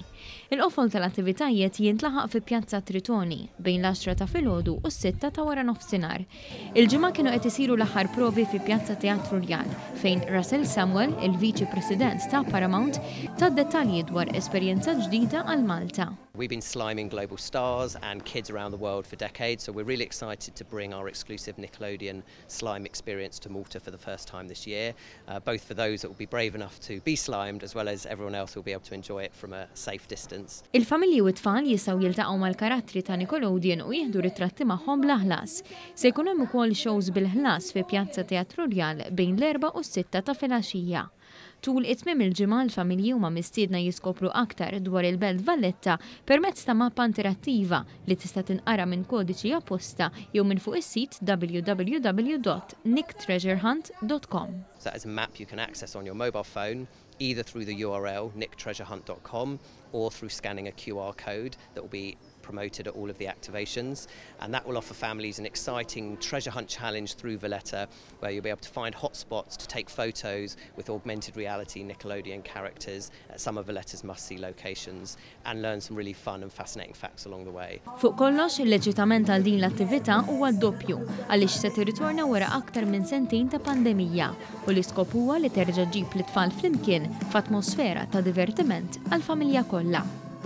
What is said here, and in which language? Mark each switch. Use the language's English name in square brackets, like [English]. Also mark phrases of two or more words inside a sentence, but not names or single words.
[Maltese] Il-qofol tal-attivitajiet jintlaħaq fi Pjazza Tritoni bejn l-10 ta' filgħodu u s-sitta ta' wara nofsinhar. Il-ġimgħa kienu qed isiru l-aħħar provi fi Pjazza Teatru Rjal fejn Russell Samuel, il-Viċi President ta' Paramount, ta' dettalji dwar esperjenza ġdida għal Malta. [English] We've been sliming global stars and kids around the world for decades, so we're really excited to bring our exclusive Nickelodeon slime experience to Malta for the first time this year, both for those that will be brave enough to be slimed as well as everyone else who will be able to enjoy it from a safe distance. [Maltese] Il-familji u t-tfal jistgħu jiltaqgħu mal-karattri ta' Nickelodeon u jieħdu ritratti magħhom bla ħlas. Se jkun hemm ukoll shows bil-ħlas fi Pjazza Teatru Rjal bejn l-4 u s-sitta ta' filgħaxija. Tul it-tmiem il-ġimgħa l-familji huma mistiedna jiskopru aktar dwar il-Belt Valletta permezz ta' mappa interattiva li tista' tinqara minn kodiċi apposta jew minn fuq is-sit www.nicktreasurehunt.com. [English] So that is a map you can access on your mobile phone, either through the URL nicktreasurehunt.com or through scanning a QR code that will be promoted at all of the activations, and that will offer families an exciting treasure hunt challenge through Valletta where you'll be able to find hotspots to take photos with augmented reality Nickelodeon characters at some of Valletta's must-see locations and learn some really fun and fascinating facts along the way. [Maltese] Fuq kollox il-leġitament għal din l-attività huwa doppju għaliex se tirritorna wara aktar minn sentejn ta' pandemija u l-iskop huwa li terġa' ġġib l-tfal flimkien f'atmosfera ta' divertiment għall-familja kollha.